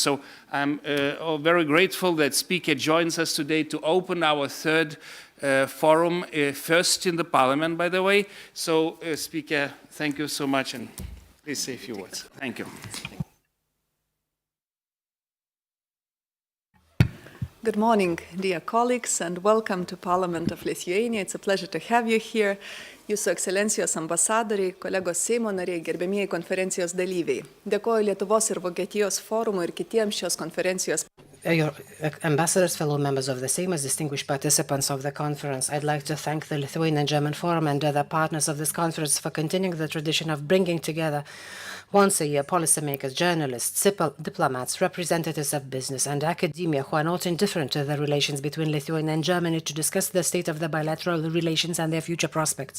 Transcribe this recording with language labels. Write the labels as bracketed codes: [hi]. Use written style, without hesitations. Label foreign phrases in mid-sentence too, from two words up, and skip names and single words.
[en] So I'm very grateful that speaker joins us today to open our third forum, first in the parliament, by the way. So, speaker, thank you so much, and please say a few words. Thank you. Good morning, dear colleagues, and welcome to Parliament of Lithuania. It's a pleasure to have you here. [lt] Jūsų ekscelencijos ambasadoriai, kolegos Seimo nariai, gerbėmieji konferencijos dalyviai. Dėkoju Lietuvos ir Vokietijos forumui ir kitiems šios konferencijos. [en] Your ambassadors, fellow members of the Sejm, distinguished participants of the conference, I'd like to thank the Lithuanian German Forum and other partners of this conference for continuing the tradition of bringing together once a year policymakers, journalists, diplomats, representatives of business and academia who are not indifferent to the relations between Lithuania and Germany to discuss the state of the bilateral relations and their future prospects.